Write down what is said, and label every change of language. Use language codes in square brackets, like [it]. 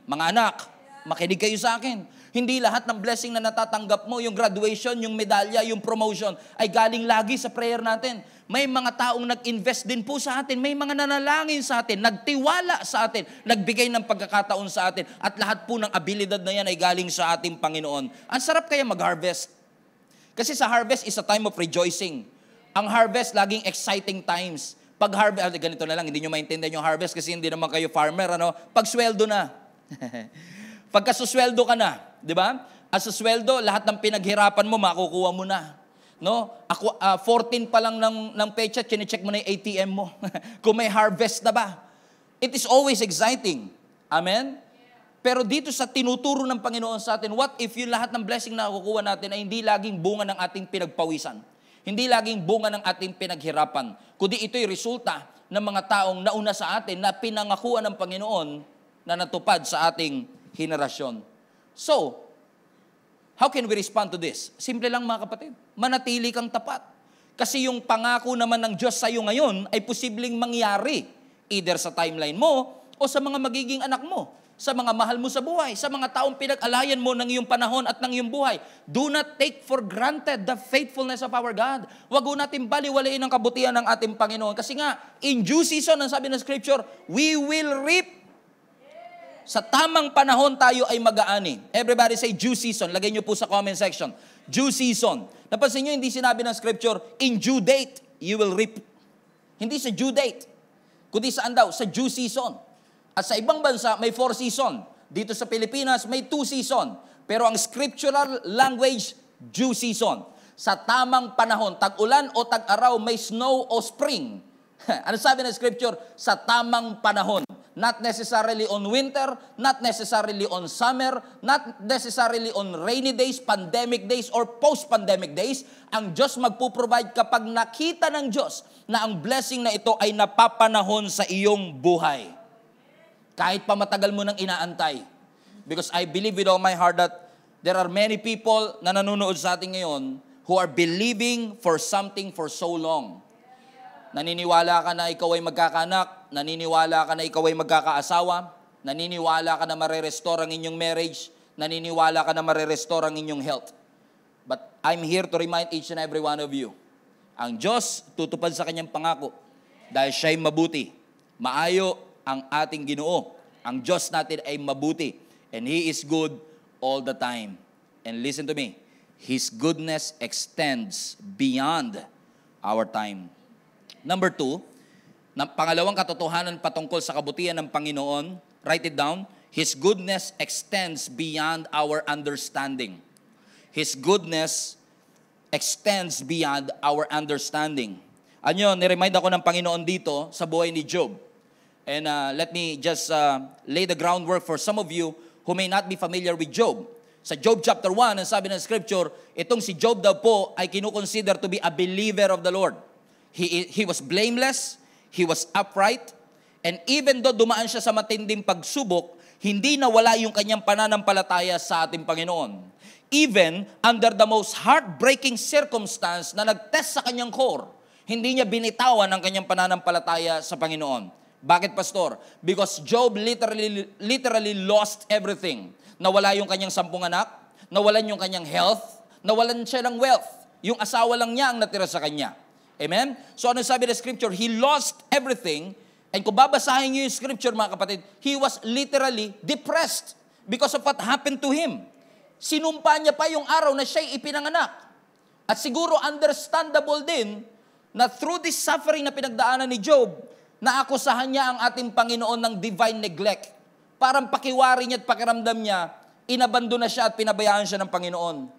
[tl] Mga anak, makinig kayo sa akin. Hindi lahat ng blessing na natatanggap mo, yung graduation, yung medalya, yung promotion, ay galing lagi sa prayer natin. May mga taong nag-invest din po sa atin. May mga nanalangin sa atin, nagtiwala sa atin, nagbigay ng pagkakataon sa atin. At lahat po ng abilidad na yan ay galing sa ating Panginoon. Ang sarap kaya mag-harvest. Kasi sa harvest [en] is a time of rejoicing. [tl] Ang harvest, laging exciting times. Pag harvest, ganito na lang, hindi nyo maintindihan yung harvest kasi hindi naman kayo farmer, ano? Pag sweldo na. Pagka susweldo ka na, di ba? As susweldo, lahat ng pinaghirapan mo, makukuha mo na. No? Ako, 14 pa lang ng pecha, chinecheck mo na yung ATM mo. Kung may harvest na ba. [en] It is always exciting. Amen? [tl] Pero dito sa tinuturo ng Panginoon sa atin, [en] what if [tl] yung lahat ng blessing na nakukuha natin ay hindi laging bunga ng ating pinagpawisan? Hindi laging bunga ng ating pinaghirapan. Kundi ito'y resulta ng mga taong nauna sa atin na pinangakuan ng Panginoon na natupad sa ating henerasyon. [en] So, how can we respond to this? [tl] Simple lang, mga kapatid. Manatili kang tapat. Kasi yung pangako naman ng Diyos sa iyo ngayon ay posibleng mangyari either sa timeline mo o sa mga magiging anak mo, sa mga mahal mo sa buhay, sa mga taong pinag-alayan mo ng iyong panahon at ng iyong buhay. [en] Do not take for granted the faithfulness of our God. [tl] Wag ho natin baliwalain ang kabutihan ng ating Panginoon. Kasi nga, [en] in due season, [tl] ang sabi ng Scripture, [en] we will reap. [tl] Sa tamang panahon tayo ay mag-aani. [en] Everybody say due season. [tl] Lagay niyo po sa comment section. Due season. Napansin niyo, hindi sinabi ng Scripture, [en] in due date, you will reap. [tl] Hindi sa due date. Kundi saan daw? Sa due season. At sa ibang bansa, may 4 season. Dito sa Pilipinas, may 2 season. Pero ang scriptural language, due season. Sa tamang panahon, tag-ulan o tag-araw, may snow o spring. Ano sabi ng Scripture? Sa tamang panahon. [en] Not necessarily on winter, not necessarily on summer, not necessarily on rainy days, pandemic days, or post-pandemic days. [tl] Ang Diyos magpo-provide kapag nakita ng Diyos na ang blessing na ito ay napapanahon sa iyong buhay. Kahit pa matagal mo nang inaantay. [en] Because I believe with all my heart that there are many people [tl] na nanonood sa atin ngayon [en] who are believing for something for so long. [tl] Naniniwala ka na ikaw ay magkakaanak, naniniwala ka na ikaw ay magkakaasawa, naniniwala ka na marerestore ang inyong marriage, naniniwala ka na marerestore ang inyong health. [en] But I'm here to remind each and every one of you, [tl] ang Diyos tutupad sa kanyang pangako dahil siya'y mabuti, maayo ang ating Ginoo. Ang Diyos natin ay mabuti. [en] And He is good all the time. And listen to me, His goodness extends beyond our time. Number 2, [tl] pangalawang katotohanan patungkol sa kabutihan ng Panginoon, [en] write it down, His goodness extends beyond our understanding. His goodness extends beyond our understanding. [tl] Ano, niremind ako ng Panginoon dito sa buhay ni Job. [en] And let me just lay the groundwork for some of you who may not be familiar with Job. [tl] Sa Job chapter 1, ang sabi ng Scripture, itong si Job daw po ay kinukonsider to be a believer of the Lord. [en] He was blameless, he was upright, and even though [tl] dumaan siya sa matinding pagsubok, hindi nawala yung kanyang pananampalataya sa ating Panginoon. [en] Even under the most heartbreaking circumstance [tl] na nag-test sa kanyang core, hindi niya binitawan ang kanyang pananampalataya sa Panginoon. Bakit, Pastor? [en] Because Job literally lost everything. [tl] Nawala yung kanyang 10 anak, nawalan yung kanyang health, nawalan siya ng wealth. Yung asawa lang niya ang natira sa kanya. [en] Amen? So [tl] ano sabi ng [en] scripture? He lost everything. And [tl] kung babasahin niyo yung [en] scripture, mga kapatid, he was literally depressed because of what happened to him. [tl] Sinumpa niya pa yung araw na siya'y ipinanganak. At siguro understandable din na [en] through this suffering [tl] na pinagdaanan ni Job, naakusahan niya ang ating Panginoon ng divine neglect. Parang pakiwari niya at pakiramdam niya, inabandon na siya at pinabayaan siya ng Panginoon.